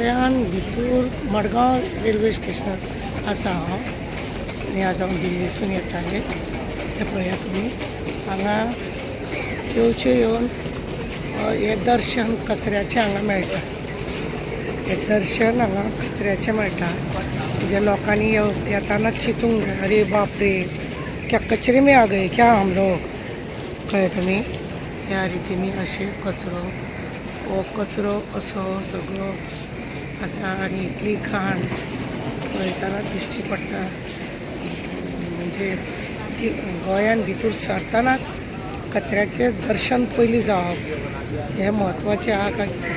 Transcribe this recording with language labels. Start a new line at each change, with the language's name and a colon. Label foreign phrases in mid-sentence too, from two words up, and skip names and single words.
Konkani: गोंयान भितर मडगांव रेल्वे स्टेशन आसा हांव आनी आज हांव दिल्लीसून येतालें ते पळया तुमी हांगा येवचे येवन हे दर्शन कचऱ्याचें हांगा मेळटा हे दर्शन हांगा कचऱ्याचें मेळटा जे लोकांनी येताना चिंतूंक जाय
Hindi: अरे बाप रे क्या कचरे में आ गए क्या हम लोग
Konkani: कळ्ळें तुमी ह्या रितीनी अशें कचरो हो कचरो असो सगळो आसा आनी इतली घाण पळयतना दिश्टी पडटा म्हणजे गोंयान भितर सरतानाच कचऱ्याचें दर्शन पयलीं जावप हें म्हत्वाचें आहा काय